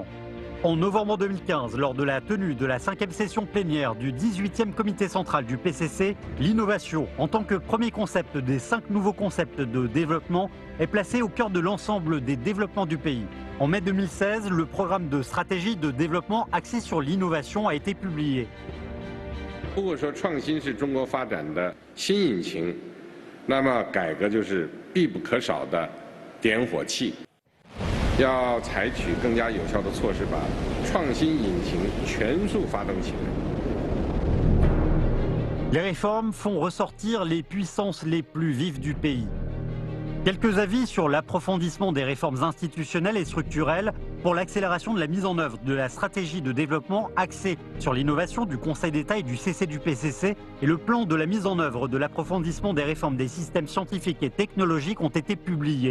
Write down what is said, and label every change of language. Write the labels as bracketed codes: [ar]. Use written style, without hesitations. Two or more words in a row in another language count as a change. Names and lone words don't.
[fr] En novembre 2015, lors de la tenue de la 5e session plénière du 18e comité central du PCC, l'innovation, en tant que premier concept des 5 nouveaux concepts de développement, est placée au cœur de l'ensemble des développements du pays. En mai 2016, le programme de stratégie de développement axé sur l'innovation a été publié. [zh] 如果说创新是中国发展的新引擎，那么改革就是必不可少的点火器。要采取更加有效的措施，把创新引擎全速发动起来。 [fr] Les réformes font ressortir les puissances les plus vives du pays. Quelques avis sur l'approfondissement des réformes institutionnelles et structurelles pour l'accélération de la mise en œuvre de la stratégie de développement axée sur l'innovation du Conseil d'État et du CC du PCC et le plan de la mise en œuvre de l'approfondissement des réformes des systèmes scientifiques et technologiques ont été publiés.